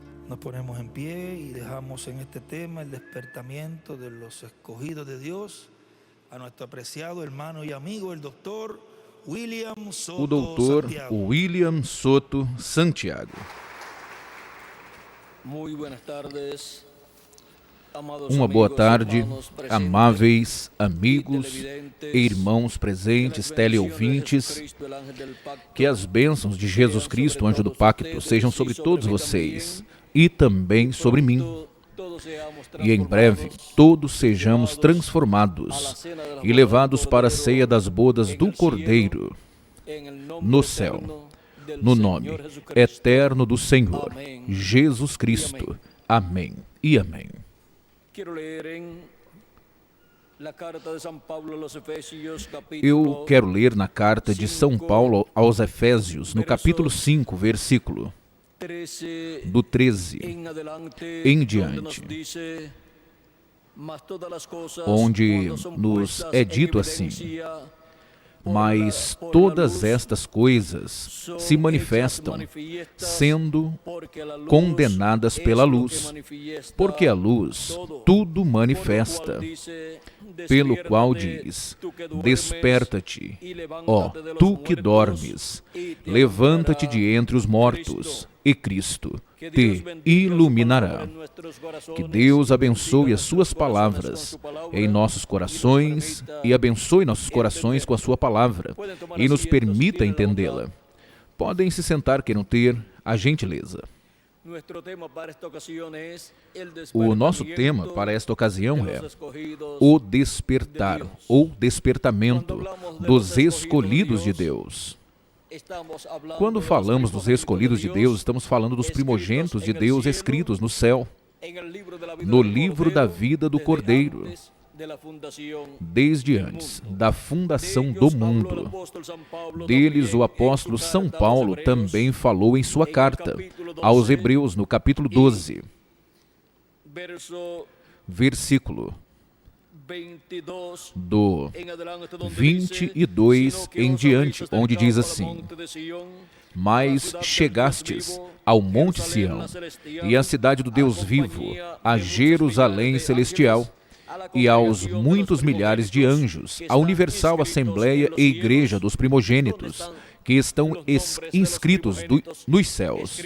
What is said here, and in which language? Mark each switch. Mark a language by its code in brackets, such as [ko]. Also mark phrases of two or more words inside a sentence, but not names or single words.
[es] Nos ponemos en pie y dejamos en este tema el despertamiento de los escogidos de Dios a nuestro apreciado hermano y amigo, el doctor William [pt] O Soto doutor Santiago. William Soto Santiago. [es] Muy buenas tardes, amados [pt] Uma boa [es] amigos, [pt] tarde, [es] hermanos presentes, [pt] amáveis amigos e televidentes, e irmãos presentes, [es] que las bendiciones de [pt] teleouvintes. [es] Jesucristo, el ángel del pacto, [pt] Que as bênçãos de Jesus Cristo, anjo do pacto, sejam sobre todos vocês e também sobre mim. [es] todos seamos [pt] E em breve todos sejamos transformados e levados para a ceia das bodas do Cordeiro, [es] en el nombre [pt] no céu, [es] eterno del [pt] no [es] Señor [pt] nome [es] Jesucristo. [pt] eterno do Senhor, Amém. Jesus Cristo. Amém e amém. [es] Quiero leer en la carta de San Pablo a los Efesios, [pt] Eu [es] capítulo [pt] quero ler na carta de São Paulo aos Efésios, no capítulo 5, versículo 13 do 13 [es] en adelante, [pt] em [es] donde [pt] diante, [es] nos dice, "Mas todas las cosas, [pt] onde [es] cuando son [pt] nos [es] puestas [pt] é [es] en [pt] dito assim: [es] evidencia [pt] mas [es] por la [pt] todas [es] luz, [pt] estas coisas [es] son [pt] se [es] hechas [pt] manifestam, [es] manifiestas, [pt] sendo [es] porque la luz [pt] condenadas [es] es [pt] pela [es] lo que [pt] luz, [es] manifiesta [pt] porque a luz [es] todo. [pt] tudo [es] Por lo [pt] manifesta, [es] cual dice, [pt] pelo qual [es] "Despiértate, [pt] diz: [es] tú que duermes, [pt] desperta-te, [es] y levántate [pt] ó, [es] de los [pt] tu que [es] muertos, [pt] dormes, [es] y te [pt] levanta-te de [es] alumbrará [pt] entre os mortos, [es] Cristo." [pt] e Cristo [es] Que Dios [pt] te [es] bendiga su [pt] iluminará. [es] palabra en nuestros corazones, [pt] Que Deus abençoe [es] bendiga [pt] as suas [es] nuestros corazones [pt] palavras [es] con su palabra, [pt] em nossos [es] y nos [pt] corações [es] permita [pt] e abençoe nossos corações com a sua palavra [es] Pueden tomar [pt] e nos [es] asientos, [pt] permita [es] tienen la [pt] entendê-la. [es] bondad. [pt] Podem se sentar, queiram ter a gentileza. [es] Nuestro tema para esta ocasión es el [pt] O nosso [es] despertamiento [pt] tema para esta ocasião [es] de [pt] é [es] los escogidos [pt] o despertar de Deus. ou despertamento [es] Quando hablamos de [pt] dos [es] los escogidos [pt] escolhidos de [es] de [pt] Deus. [es] Estamos hablando [pt] Quando [es] de los [pt] falamos dos [es] primogénitos [pt] escolhidos de Deus, estamos falando dos [es] escritos [pt] primogênitos de [es] en el [pt] Deus [es] cielo, [pt] escritos no céu, [es] en el libro de la vida [pt] no [es] del [pt] livro da [es] Cordero, [pt] vida do [es] desde [pt] Cordeiro, [es] antes de la fundación [pt] desde [es] del [pt] antes [es] mundo. [pt] da fundação [es] De [pt] do [es] ellos habló el [pt] mundo. [es] apóstol San Pablo [pt] Deles, [es] también [pt] o [es] en [pt] apóstolo [es] su [pt] São [es] carta a los [pt] Paulo [es] Hebreos, [pt] também falou em sua [es] en el [pt] carta [es] capítulo [pt] aos [es] 12, [pt] Hebreus, no capítulo 12, [es] verso [pt] versículo [es] 22 [pt] do [es] en adelante, donde [pt] 22 [es] dice, "Sino que [pt] em os diante, [es] habéis [pt] onde diz [es] acercado ao [pt] assim: monte de Sião, Mas chegastes ao Monte Sião e à cidade do Deus vivo, a Jerusalém celestial, e aos muitos milhares de anjos, a universal assembleia e igreja dos primogênitos, que estão inscritos nos céus.